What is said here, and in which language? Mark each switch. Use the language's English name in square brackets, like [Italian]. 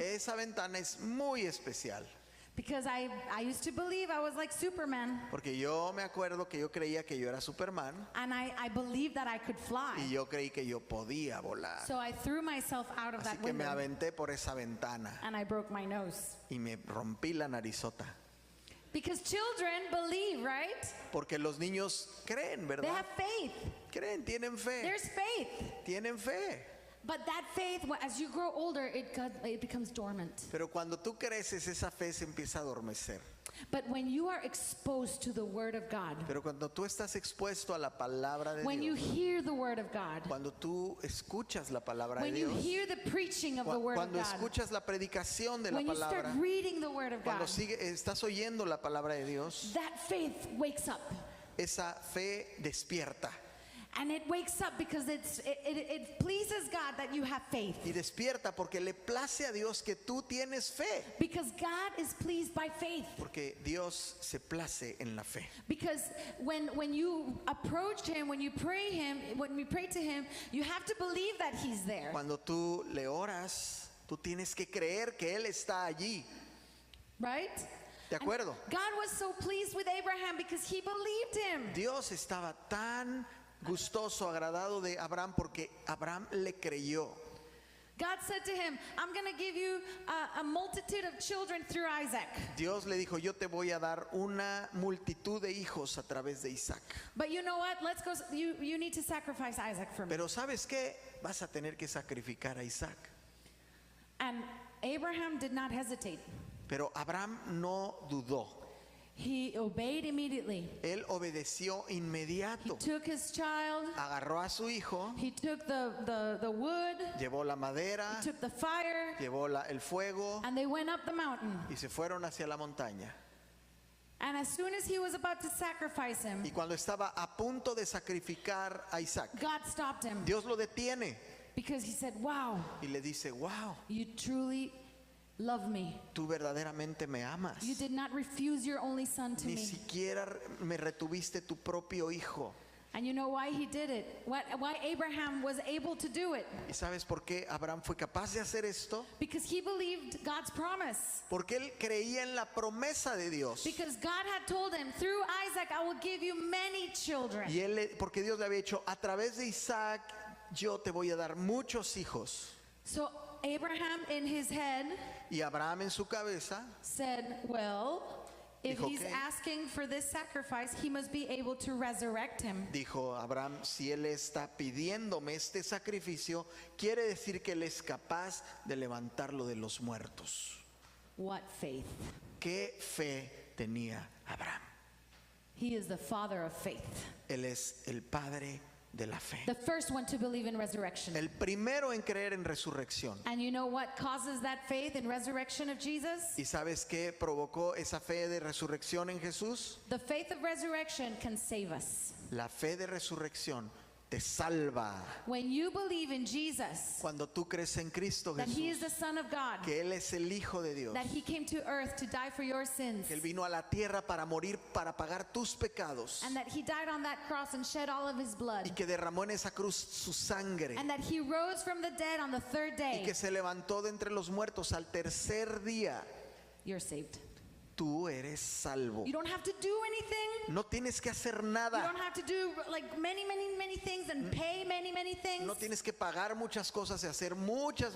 [Spanish] Esa ventana es muy especial. [English] because I used to believe I was like Superman. [Spanish] Porque yo me acuerdo que yo creía que yo era Superman [English] And I believed that I could fly. [Spanish] y yo creí que yo podía volar. [English] So I threw myself out of [Spanish] Así [English] that [Spanish] que me [English] window [Spanish] aventé por esa ventana [English] and I broke my nose. [Spanish] y me rompí la narizota. [English] Because children believe, right? [Spanish] Porque los niños creen, [English] They [Spanish] ¿verdad? [English] have faith. [Spanish] Creen, tienen fe. [English] There's faith. [Spanish] Tienen fe. [English] But that faith, as you grow older, it becomes dormant. [Spanish] Pero cuando tú creces, esa fe se empieza a adormecer. [English] But when you are exposed to the Word of God, [Spanish] Pero cuando tú estás expuesto a la palabra de [English] when you [Spanish] Dios, [English] hear the Word of God, [Spanish] cuando tú escuchas la palabra de [English] when you [Spanish] Dios, [English] hear the preaching of the Word of [Spanish] cuando [English] God, [Spanish] escuchas la predicación de la [English] when you start [Spanish] palabra, [English] reading the Word of God, [Spanish] cuando estás oyendo la palabra de Dios, [English] that faith wakes up. [Spanish] esa fe despierta. [English] And it wakes up because it pleases God that you have faith. [Spanish] Y despierta porque le place a Dios que tú tienes fe. [English] Because God is pleased by faith. [Spanish] Porque Dios se place en la fe. [English] Because when you approach Him, when you pray to Him, you have to believe that He's there. [Spanish] Cuando tú le oras, tú tienes que creer que Él está allí. [English] Right? [Spanish] ¿De acuerdo? [English] And God was so pleased with Abraham because he believed Him. [Spanish] Dios estaba tan gustoso, agradado de Abraham porque Abraham le creyó. [English] God said to him, I'm going to give you a multitude of children through Isaac. Dios le dijo, yo te voy a dar una multitud de hijos a través de Isaac. But you know what? Let's go. You need to sacrifice Isaac for me. [Spanish] Pero ¿sabes qué? Vas a tener que sacrificar a Isaac. [English] And Abraham did not hesitate. [Spanish] Pero Abraham no dudó. [English] He obeyed immediately. [Spanish] Él obedeció [English] He [Spanish] inmediato. [English] took his child. [Spanish] Agarró a su hijo, [English] He took the wood. [Spanish] llevó la madera, [English] He took the fire. [Spanish] llevó el fuego [English] And they went up the mountain. [Spanish] y se fueron hacia la montaña. [English] And as soon as he was about to sacrifice him, [Spanish] Y cuando estaba a punto de sacrificar a Isaac, [English] God stopped him [Spanish] Dios lo detiene [English] because he said, wow, [Spanish] y le dice, wow, [English] you truly love me. [Spanish] tú verdaderamente me amas. [English] You did not refuse your only son to [Spanish] Ni [English] me. [Spanish] siquiera me retuviste tu propio hijo. [English] And you know why he did it? Why Abraham was able to do it? [Spanish] ¿Y sabes por qué Abraham fue capaz de hacer esto? [English] Because he believed God's promise. [Spanish] Porque él creía en la promesa de Dios. [English] Because God had told him, through Isaac I will give you many children. [Spanish] Y porque Dios le había dicho, a través de Isaac yo te voy a dar muchos hijos. [English] So Abraham in his head [Spanish] Y Abraham en su cabeza [English] said, well, if [Spanish] Dijo [English] he's [Spanish] que- [English] asking for this sacrifice, he must be able to resurrect him. [Spanish] dijo, Abraham, si él está pidiéndome este sacrificio, quiere decir que él es capaz de levantarlo de los muertos. [English] What faith? [Spanish] ¿Qué fe tenía Abraham? [English] He is the father of faith. [Spanish] Él es el padre de la fe. [English] The first one to believe in resurrection. [Spanish] El primero en creer en resurrección. [English] And you know what causes that faith in resurrection of Jesus? [Spanish] ¿Y sabes qué provocó esa fe de resurrección en Jesús? [English] The faith of resurrection can save us. [Spanish] La fe de resurrección te salva. [English] When you believe in Jesus, [Spanish] Cuando tú crees en Cristo [English] that He is the [Spanish] Jesús, [English] Son of God, [Spanish] que Él es el Hijo de Dios, [English] that He came to earth to die for your sins, [Spanish] que Él vino a la tierra para morir, para pagar tus pecados, [English] and that He died on that cross and shed all of His blood, [Spanish] y que derramó en esa cruz su sangre, [English] and that He rose from the dead on the third [Spanish] y [English] day, [Spanish] que se levantó de entre los muertos al tercer día. [English] you're saved. [Spanish] Tú eres salvo. [English] You don't have to do anything. [Spanish] No tienes que hacer [English] You [Spanish] nada. [English] don't have to do like many things and pay many things. [Spanish] No tienes que pagar muchas cosas y hacer muchas